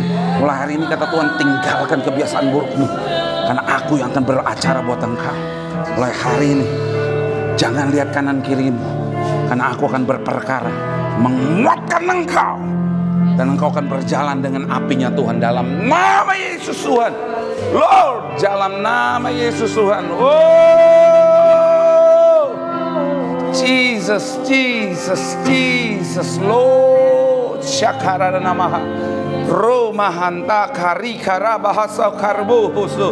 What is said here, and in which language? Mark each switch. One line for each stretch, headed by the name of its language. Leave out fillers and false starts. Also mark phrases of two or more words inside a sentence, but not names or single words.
Indonesian: Mulai hari ini, kata Tuhan, tinggalkan kebiasaan burukmu, karena aku yang akan beracara buat engkau. Mulai hari ini, jangan lihat kanan kirimu, karena aku akan berperkara menguatkan engkau. Dan engkau akan berjalan dengan apinya Tuhan dalam nama Yesus Tuhan. Lord, dalam nama Yesus Tuhan.
English: Oh, Jesus, Jesus, Jesus, Lord. Syakara namaha. Romahanta kari karabahasa karbuhusu.